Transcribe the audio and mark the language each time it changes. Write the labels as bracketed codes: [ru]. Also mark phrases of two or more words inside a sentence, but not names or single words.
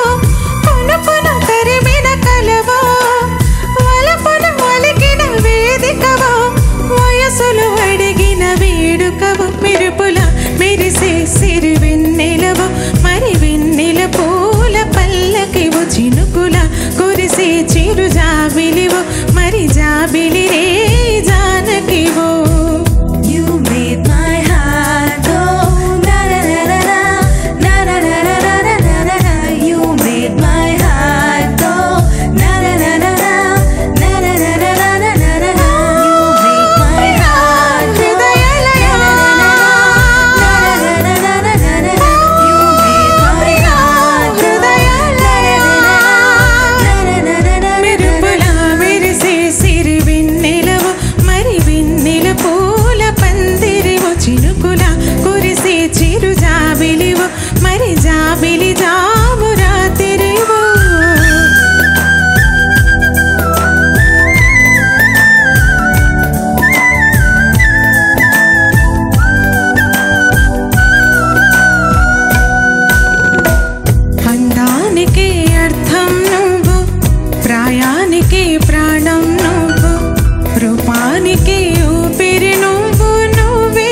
[te] కొనుకును తరిమిన కలవో, వలపును ఒలికిన వేదికవో, వయసులు అడిగిన వేడుకవు, మెరుపులా మెరిసే సిరి వెన్నెలవు, మరి వెన్నెల పూల పల్లకివు, చినుకుల కురిసే చిరు జాబిలివు, మరి జాబిలి రే జానకివు. You made my heart go na na na na na na na na na na na na na. You made my heart go na na na na na na na na na na na na na na. You made my heart hridayalaya na na na na na na na na na. [en] You made my heart hridayalaya na na na na na. [te] మెరుపులా మెరిసే సిరి వెన్నెలవు, మరి వెన్నెల పూల పందిరివు, చినుకుల కురిసే చిరు జాబిలివు, మరి జాబిలి జాము రాతిరివు. అందానికి అర్థం నువ్వు, ప్రాయానికి ప్రాణం నువ్వు, రూపానికి ఊపిరి నువ్వు నువ్వే.